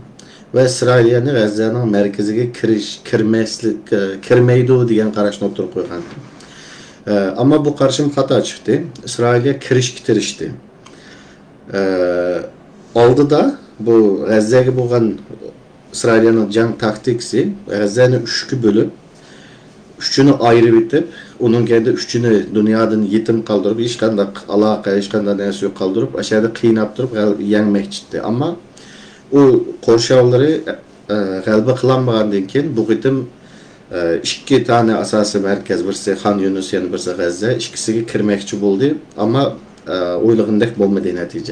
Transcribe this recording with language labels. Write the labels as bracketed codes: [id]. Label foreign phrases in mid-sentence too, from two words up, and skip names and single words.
[uz] Va Isroiliyani G'azzoning markaziga kirmaydi degan qarashni o'tirib qo'ygandim. Ammo bu qarashim xato chiqdi. Isroiliya kirishga tirishdi. Oldida bu G'azzaga bo'lgan Isroiliyaning jang taktikasi G'azzani 3 ga bo'lib, [tr] 3'ünü ayrı bitip, onun kendi 3'ünü dünyadan yetim kaldırıp, [uz] hiç qanday aloqa, hiç qanday narsa yo'q [tr] kaldırıp, aşağıda [uz] qiynab turib [tr] yengmekçiydi. [uz] Ama o qo'rshovlari g'alaba qilolmagandan keyin bu qitim 2 tane asosiy markaz, birisi Xan Yunus, yana birisi G'azza, ikkisiga kirmoqchi bo'ldi, ammo o'ylagandek bo'lmadi natija.